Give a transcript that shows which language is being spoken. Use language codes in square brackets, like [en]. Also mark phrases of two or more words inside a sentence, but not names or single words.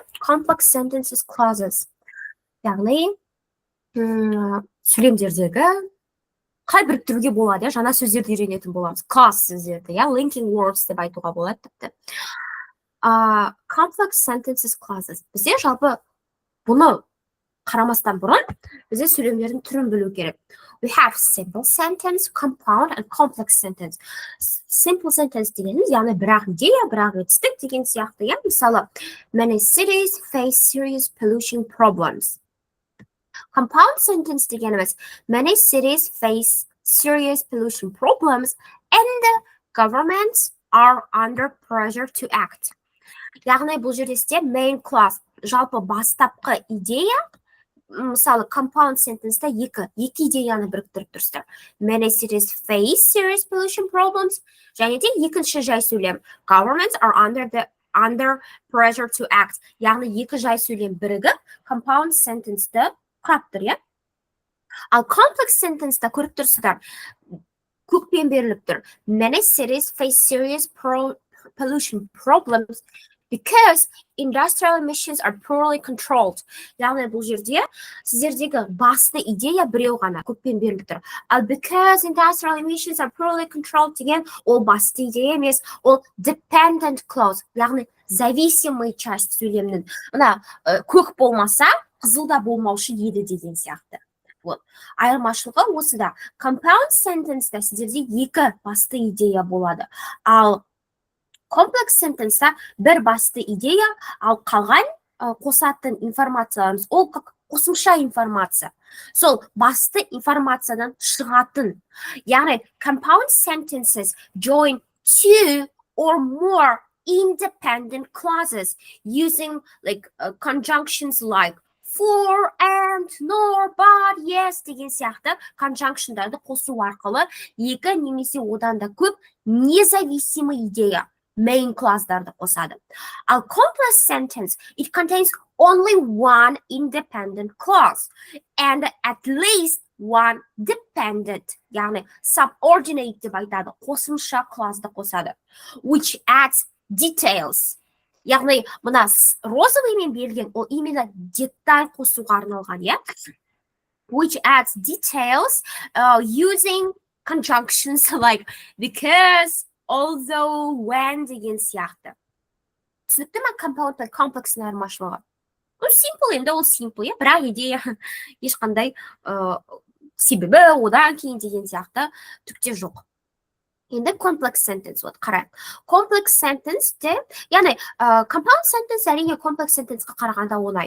[en] Complex sentences, clauses. [kk] Яғни сөйлемдердегі қай біріктіруге болады, иә? Жаңа сөздерді үйренетін боламыз. Clause сөздерді, иә? [en] Linking words [kk] деп айтуға болады тіпті. [en] Complex sentences, clauses. [kk] Бізде жалпы бұны қарамастан бұрын бізде сөйлемдердің түрін білу керек. [en] We have simple sentence, compound and complex sentence. Simple sentence [kk] дегеніміз, яғни бірақ идея, бірақ етістік деген сияқты, иә? Мысалы, [en] many cities face serious pollution problems. Compound sentence [kk] дегеніміз, [en] many cities face serious pollution problems and the governments are under pressure to act. [kk] Яғни бұл жерде [en] main clause, [kk] жалпы бастапқы идея, мысалы, [en] compound sentence'да [kk] екі идеяны біріктіріп тұрсыздар. [en] Many cities face serious pollution problems. [kk] Және де екінші жай сөйлем. [en] Governments are under pressure to act. [kk] Яғни екі жай сөйлем бірігіп, [en] compound sentence'ді [kk] құрап тұр, иә? Ал [en] complex sentence'да [kk] көріп тұрсыздар, көкпен беріліп тұр. [en] Many cities face serious pollution problems because industrial emissions are poorly controlled. [kk] Яғни бұл жерде сіздердегі басты идея біреу ғана көппен беріліп тұр. Ал [en] because industrial emissions are poorly controlled [kk] деген ол басты идея емес, ол [en] dependent clause, [kk] яғни [ru] зависимый часть [kk] сөйлемнің. Мына көк болмаса, қызыл да болмаушы еді деген сияқты. Вот. Айырмашылығы осыда. [en] Compound sentence'да [kk] сіздерде екі басты идея болады. Ал [en] complex sentence'да [kk] бір басты идея, ал қалған қосатын информацияларымыз, ол қосымша информация. Сол басты информациядан шығатын. Яғни, [en] compound sentences join two or more independent clauses using conjunctions like for, and, nor, but, yes [kk] деген сияқты conjunctionдарды қосу арқылы екі немесе одан да көп независимый идея main clause'дарды қосады. [en] Ал complex sentence, it contains only one independent clause and at least one dependent, [kk] яғни subordinate деп айтады, қосымша clause'ды қосады, [en] which adds details. [kk] Яғни, мына розовыймен берілген, ол именно деталь қосуға арналған, иә? [en] Which adds details using conjunctions like because, although, when [kk] деген сияқты. Түсінікті ма compound пен complex'ның айырмашылығы? Simple енді ол simple, иә? Бірақ идея ешқандай себебі одан кейін деген сияқты түкте жоқ. Енді [en] complex sentence, [kk] вот, қарайық. [en] Complex sentence [kk] де, яғни, [en] compound sentence [kk] әрине [en] complex sentence'ға [kk] қарағанда оңай.